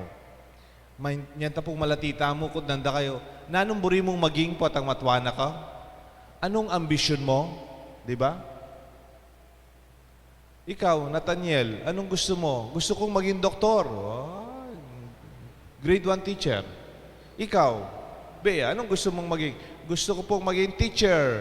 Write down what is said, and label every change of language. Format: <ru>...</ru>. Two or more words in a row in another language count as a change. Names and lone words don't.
<pam>Yan ta pong malatita mo kung nanda kayo, nanong buri mong maging po at ang matwana ka?</pam> <tl>Anong ambisyon mo? Di ba? Ikaw, Nathaniel, anong gusto mo? Gusto kong maging doktor.</tl> <en>Oh, grade 1 teacher.</en> <tl>Ikaw, Bea, anong gusto mong maging? Gusto ko pong maging teacher.</tl>